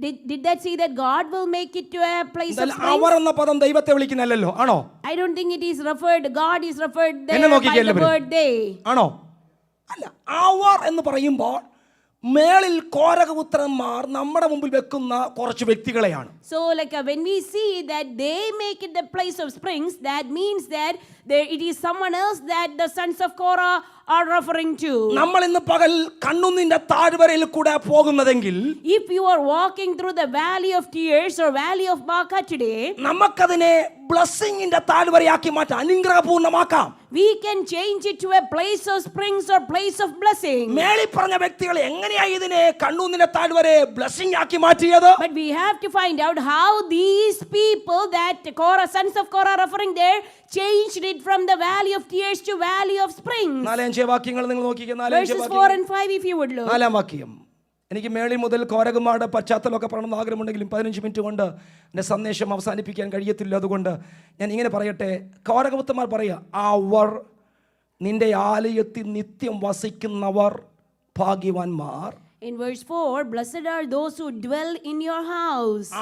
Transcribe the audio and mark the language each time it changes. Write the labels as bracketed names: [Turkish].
[English] Did that say that God will make it to a place of springs? [Malayalam] അവർ എന്ന പദം ദൈവത്തെ വിളിക്കുന്നല്ലോ, ആണോ? [English] I don't think it is referred, God is referred there [Malayalam] എന്നെ [English] by [Malayalam] നോക്കിക്കേ [English] the word they. [Malayalam] ആണോ? അല്ല, അവർ എന്ന് പറയുമ്പോൾ മേളിൽ കോരകപുത്രന്മാർ നമ്മുടെ മുമ്പിൽ വെക്കുന്ന കുറച്ച് വ്യക്തികളെയാണ്. [English] So like when we see that they make it the place of springs, that means that it is someone else that the sons of Korah are referring to. [Malayalam] നമ്മൾ ഇന്ന് പകൽ കണ്ണുനീരിന്റെ താഴ്വരയിൽ കൂടെ പോകുന്നതെങ്കിൽ, [English] if you are walking through the valley of tears or valley of Baca today, [Malayalam] നമുക്കതിനെ ബ്ലെസ്സിങ്ങിന്റെ താഴ്വരയാക്കി മാറ്റാം, അനുഗ്രഹപൂർണ്ണമാക്കാം. [English] we can change it to a place of springs or place of blessing. [Malayalam] മേളിൽ പറഞ്ഞ വ്യക്തികൾ എങ്ങനെയാ ഇതിനെ കണ്ണുനീരിന്റെ താഴ്വരയെ ബ്ലെസ്സിംഗ് ആക്കി മാറ്റിയത്? [English] But we have to find out how these people that Korah, sons of Korah referring there, changed it from the valley of tears to valley of springs. [Malayalam] 4-5 വാക്യങ്ങൾ നിങ്ങൾ നോക്കിക്കേ. [English] Verses 4 and 5 if you would look. [Malayalam] 4-ാം വാക്യം. എനിക്ക് മേളിൽ മുതൽ കോരകന്മാരുടെ പശ്ചാത്തലമൊക്കെ പറയണമെന്ന് ആഗ്രഹമുണ്ടെങ്കിലും 15 minute കൊണ്ട് എൻ്റെ സന്ദേശം അവസാനിപ്പിക്കാൻ കഴിയത്തില്ല. അതുകൊണ്ട് ഞാൻ ഇങ്ങനെ പറയട്ടെ. കോരകപുത്രന്മാർ പറയുക, അവർ നിന്റെ ആലയത്തിൽ നിത്യം വസിക്കുന്നവർ ഭാഗ്യവാന്മാർ. [English] In verse 4, blessed are those who dwell in your house.